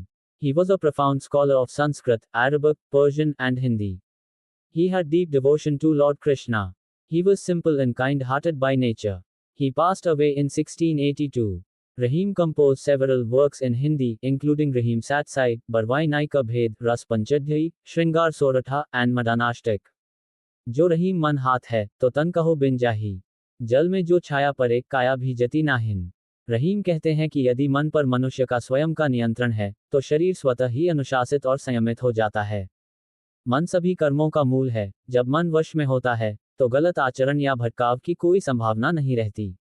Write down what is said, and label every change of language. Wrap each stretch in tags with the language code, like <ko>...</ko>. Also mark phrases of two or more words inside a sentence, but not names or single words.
<en>He was a profound scholar of Sanskrit, Arabic, Persian, and Hindi. He had deep devotion to Lord Krishna. He was simple and kind-hearted by nature. He passed away in 1682. Rahim composed several works in Hindi, including Rahim Satsai, Barwai Nai Ka Bhed, Ras Panchadhyayi, Shringar Soratha, and Madanashtak.</en> <hi>जो रहीम मन हाथ है, तो तन कहो बिन जाही। जल में जो छाया परे, काया भी जति नाहिन। रहीम कहते हैं कि यदि मन पर मनुष्य का स्वयं का नियंत्रण है, तो शरीर स्वतः ही अनुशासित और संयमित हो जाता है। मन सभी कर्मों का मूल है। जब मन वश में होता है, तो गलत आचरण या भटकाव की कोई संभावना नहीं रहती।</hi>